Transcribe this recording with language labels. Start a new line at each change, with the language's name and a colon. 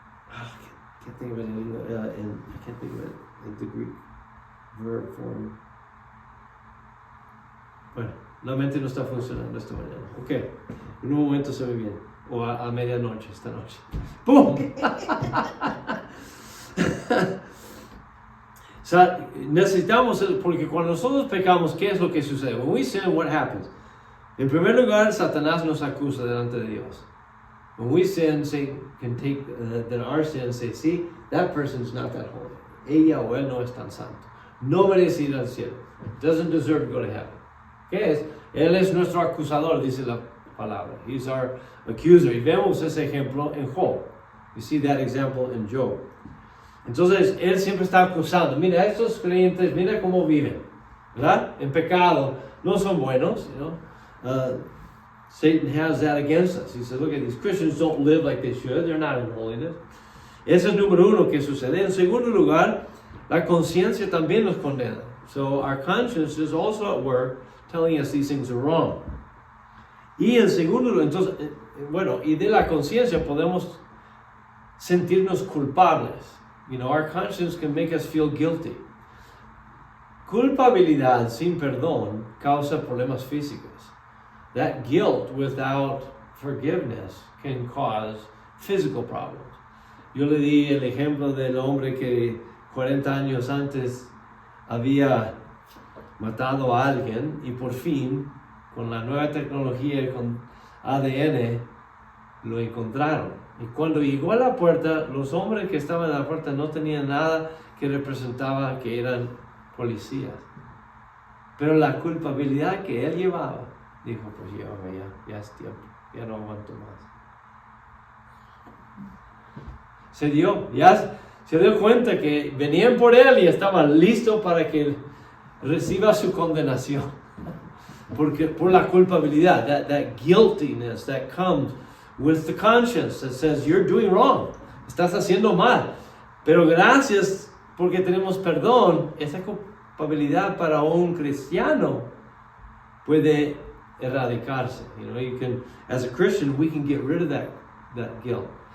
English: I can't think of it in the Greek verb form.
Spanish: Bueno, la mente no está funcionando esta mañana. Ok, en un momento se ve bien. O a medianoche, esta noche. ¡Pum! O sea, necesitamos, porque cuando nosotros pecamos, ¿qué es lo que sucede?
English: When we sin, what happens?
Spanish: En primer lugar, Satanás nos acusa delante de Dios.
English: When we sin, Satan can take our sin and say, see, that person's not that holy.
Spanish: Ella o él no es tan santo. No merece ir al cielo.
English: Doesn't deserve to go to heaven.
Spanish: ¿Qué es? Él es nuestro acusador, dice la palabra.
English: He's our accuser.
Spanish: Y vemos ese ejemplo en Job.
English: You see that example in Job.
Spanish: Entonces, él siempre está acusando. Mira, estos creyentes, mira cómo viven, ¿verdad? En pecado. No son buenos,
English: you know. Satan has that against us. He says, look at these Christians don't live like they should. They're not in holiness.
Spanish: Ese es número uno que sucede. En segundo lugar, la conciencia también nos condena.
English: So our conscience is also at work telling us these things are wrong.
Spanish: Y en segundo lugar, entonces, bueno, y de la conciencia podemos sentirnos culpables.
English: You know, our conscience can make us feel guilty.
Spanish: Culpabilidad sin perdón causa problemas físicos.
English: That guilt without forgiveness can cause physical problems.
Spanish: Yo le di el ejemplo del hombre que 40 años antes había matado a alguien y por fin, con la nueva tecnología, con ADN, lo encontraron. Y cuando llegó a la puerta, los hombres que estaban en la puerta no tenían nada que representaba que eran policías. Pero la culpabilidad que él llevaba, dijo, pues llévame ya es tiempo, ya no aguanto más. Se dio cuenta que venían por él y estaba listo para que reciba su condenación. Por la culpabilidad,
English: that guiltiness that comes with the conscience that says you're doing wrong,
Spanish: estás haciendo mal. Pero gracias porque tenemos perdón, esa culpabilidad para un cristiano puede erradicarse.
English: You can, as a Christian, we can get rid of that guilt.